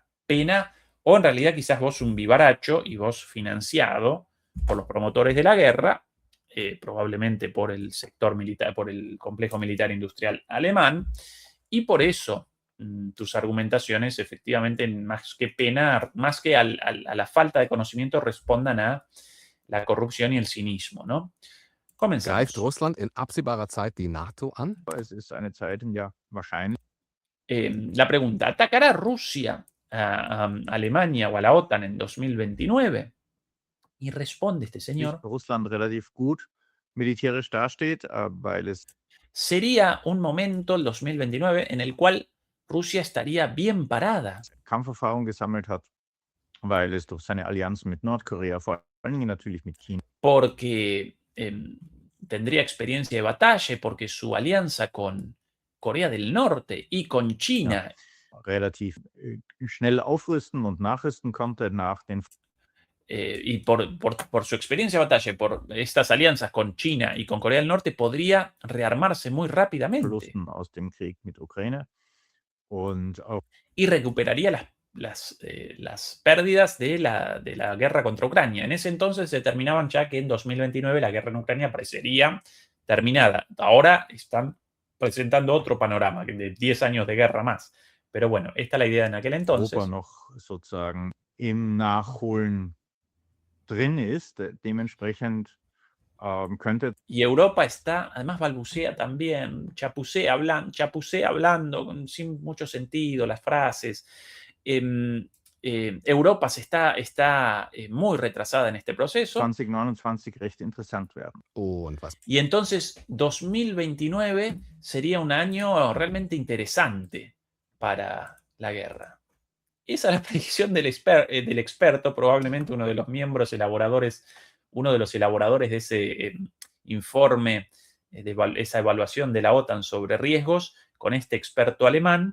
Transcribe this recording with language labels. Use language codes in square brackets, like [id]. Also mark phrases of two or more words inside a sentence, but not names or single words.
[es] Pena, o en realidad quizás vos un vivaracho y vos financiado por los promotores de la guerra, probablemente por el sector militar, por el complejo militar industrial alemán, y por eso tus argumentaciones efectivamente, más que pena, más que a la falta de conocimiento, respondan a la corrupción y el cinismo, ¿no? Comenzamos. [de] Greift Russland in absehbarer Zeit die NATO an? Es ist eine Zeit, in der wahrscheinlich [es] La pregunta: ¿atacará Rusia a Alemania o a la OTAN en 2029? Y responde este señor: [de] Russland relativ gut militärisch dasteht, weil es [es] sería un momento, el 2029, en el cual Rusia estaría bien parada. [de] Kampferfahrung gesammelt hat, weil es durch seine Allianz mit Nordkorea, vor allen Dingen natürlich mit China, [es] Porque tendría experiencia de batalla, porque su alianza con Corea del Norte y con China, [de] relativ schnell aufrüsten und nachrüsten konnte nach den [es] y por su experiencia de batalla, por estas alianzas con China y con Corea del Norte, podría rearmarse muy rápidamente [de] Verlusten aus dem Krieg mit Ukraine und auch [es] y recuperaría las pérdidas de la guerra contra Ucrania. En ese entonces determinaban ya que en 2029 la guerra en Ucrania parecería terminada. Ahora están presentando otro panorama, de 10 años de guerra más. Pero bueno, esta es la idea en aquel entonces. [de] Europa noch sozusagen im Nachholen drin ist. Dementsprechend könnte [es] Y Europa está, además balbucea también, chapucea hablando sin mucho sentido las frases. Europa está muy retrasada en este proceso. [de] 2029 recht interessant werden. Und was [es] Y entonces 2029 sería un año realmente interesante para la guerra. Esa es la predicción del experto, probablemente uno de los miembros elaboradores, uno de los elaboradores de ese informe, de esa evaluación de la OTAN sobre riesgos, con este experto alemán.